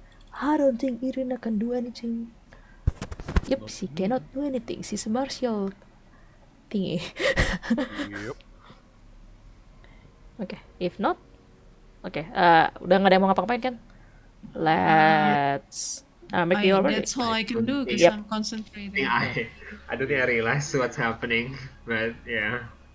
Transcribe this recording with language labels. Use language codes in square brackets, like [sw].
[en] I don't think Irina can do anything. Yep, she cannot do anything. She's a martial. thingy. Yep. [id] Oke, [en] if not, [id] oke, udah nggak ada yang mau ngapa-ngapain kan? [en] Let's make the order. That's all I can do because Yep. I'm concentrating. I don't think I realized what's happening, but yeah.